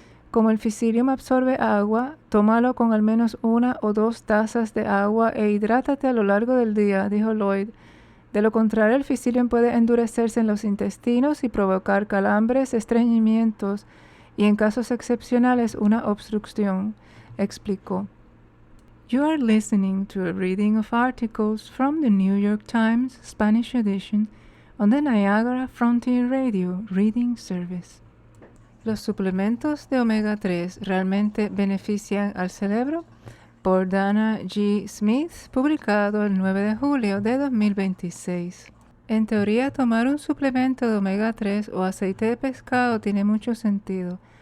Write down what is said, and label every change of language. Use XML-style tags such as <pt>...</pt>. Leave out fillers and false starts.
<es>Como el Psyllium absorbe agua, tómalo con al menos 1 o 2 tazas de agua e hidrátate a lo largo del día, dijo Lloyd. De lo contrario, el Psyllium puede endurecerse en los intestinos y provocar calambres, estreñimientos y, en casos excepcionales, una obstrucción, explicó.</es> <en>You are listening to a reading of articles from the New York Times Spanish edition on the Niagara Frontier Radio Reading Service.</en> <es>¿Los suplementos de omega 3 realmente benefician al cerebro? Por Dana G. Smith, publicado el 9 de julio de 2026. En teoría, tomar un suplemento de omega 3 o aceite de pescado tiene mucho sentido.</es>